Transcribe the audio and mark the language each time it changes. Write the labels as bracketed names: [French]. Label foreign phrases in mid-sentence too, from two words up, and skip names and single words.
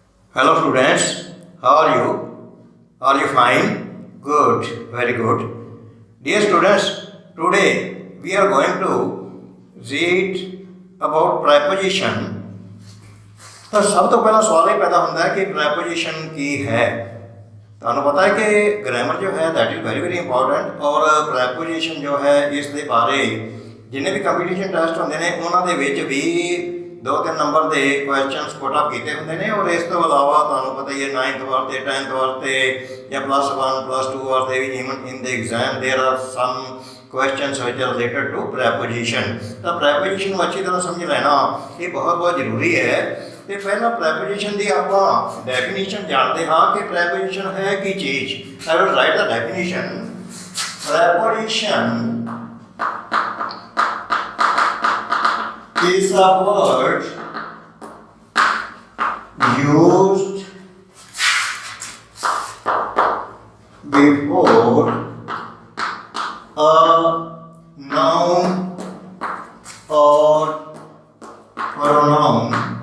[English] Hello students, how are you? Are you fine? Good, very good. Dear students, today we are going to read about preposition. [Punjabi] ਤਾਂ ਸਭ ਤੋਂ ਪਹਿਲਾਂ ਸਵਾਲ ਇਹ ਪੈਦਾ ਹੁੰਦਾ ਹੈ ਕਿ preposition ਕੀ ਹੈ। ਤੁਹਾਨੂੰ ਪਤਾ ਹੈ ਕਿ ਗ੍ਰਾਮਰ ਜੋ ਹੈ [English] that is very important [Punjabi] ਔਰ preposition ਜੋ ਹੈ ਇਸ ਦੇ ਬਾਰੇ ਜਿੰਨੇ ਵੀ [English] competition test [Punjabi] ਹੁੰਦੇ ਨੇ ਉਹਨਾਂ ਦੇ ਵਿੱਚ ਵੀ 2-3 ਨੰਬਰ ਦੇ [English] questions put up [Punjabi] ਕੀਤੇ ਹੁੰਦੇ ਨੇ ਔਰ ਇਸ ਤੋਂ ਇਲਾਵਾ ਤੁਹਾਨੂੰ ਪਤਾ ਹੀ ਹੈ 9th ਵਾਸਤੇ 10th ਵਾਸਤੇ ਜਾਂ +1 +2 ਵਾਸਤੇ ਵੀ [English] even in the exam there are some questions which are related to preposition. [Punjabi] ਤਾਂ preposition ਨੂੰ ਅੱਛੀ ਤਰ੍ਹਾਂ ਸਮਝ ਲੈਣਾ ਇਹ ਬਹੁਤ ਜ਼ਰੂਰੀ ਹੈ। ਤੇ ਪਹਿਲਾਂ preposition ਦੀ ਆਪਾਂ ਡੈਫੀਨੇਸ਼ਨ ਜਾਣਦੇ ਹਾਂ ਕਿ preposition ਹੈ ਕੀ ਚੀਜ਼। [English] I will write the definition. Preposition is a word used before a noun or pronoun